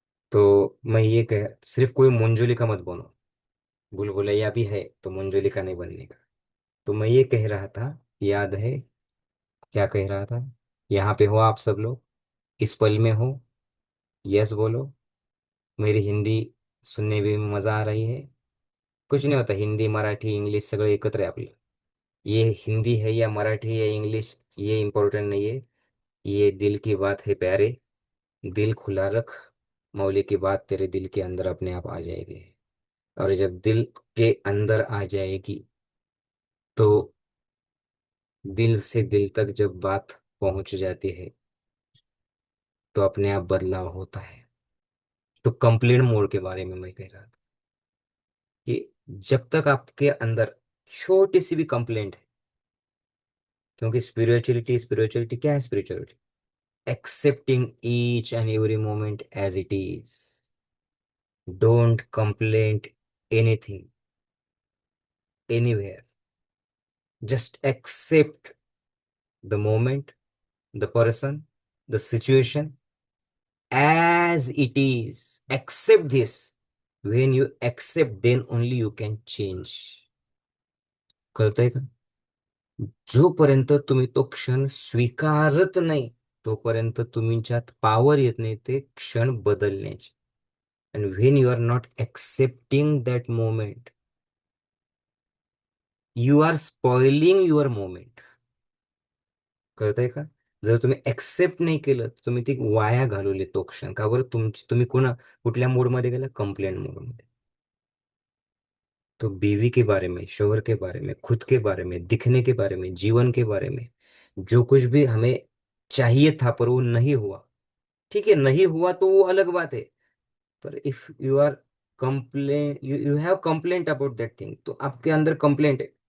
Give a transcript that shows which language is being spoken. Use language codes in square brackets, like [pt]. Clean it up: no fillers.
[hi] तो मैं ये कह, सिर्फ कोई मंजोली का मत बनो. बुलबुलैया भी है तो मंजोली का नहीं बनने का. तो मैं ये कह रहा था, याद है क्या कह रहा था? यहाँ पे हो आप सब लोग, इस पल में हो. यस बोलो. मेरी हिंदी सुनने में भी मजा आ रही है. कुछ नहीं होता, [mr] हिंदी मराठी इंग्लिश सगळं एकत्र आहे आपलं. [hi] ये हिंदी है या मराठी या इंग्लिश, ये इम्पोर्टेंट नहीं है. ये दिल की बात है प्यारे. दिल खुला रख, मौली की बात तेरे दिल के अंदर अपने आप आ जाएगी. और जब दिल के अंदर आ जाएगी, तो दिल से दिल तक जब बात पहुंच जाती है, तो अपने आप बदलाव होता है. तो कंप्लेंट मोड के बारे में मैं कह रहा था कि जब तक आपके अंदर छोटी सी भी कंप्लेंट है, क्योंकि स्पिरिचुअलिटी, स्पिरिचुअलिटी क्या है? [en] Spirituality accepting each and every moment as it is. Don't complaint anything, anywhere. Just accept the moment, the person, the situation as it is. Accept this. When you accept, then only you can change. [mr] कळतंय का? जोपर्यंत तुम्ही तो क्षण स्वीकारत नाही, तोपर्यंत तुमच्यात पॉवर येत नाही ते क्षण बदलण्याची. [en] And when you are not accepting that moment, you are spoiling your moment. [mr] कळतंय का? जर तुम्ही एक्सेप्ट नाही केलं, तर तुम्ही ती वाया घालवली तो क्षण. का बरं? तुम्ही कुठल्या मोडमध्ये गेला? कंप्लेंट मोडमध्ये. [hi] तो बीवी के बारे में, शोहर के बारे में, खुद के बारे में, दिखने के बारे में, जीवन के बारे में, जो कुछ भी हमें चाहिए था पर वो नहीं हुआ, ठीक है, नहीं हुआ तो वो अलग बात है. [en] पर if you are complain, you have complaint about that thing, [hi] तो आपके अंदर कंप्लेंट है.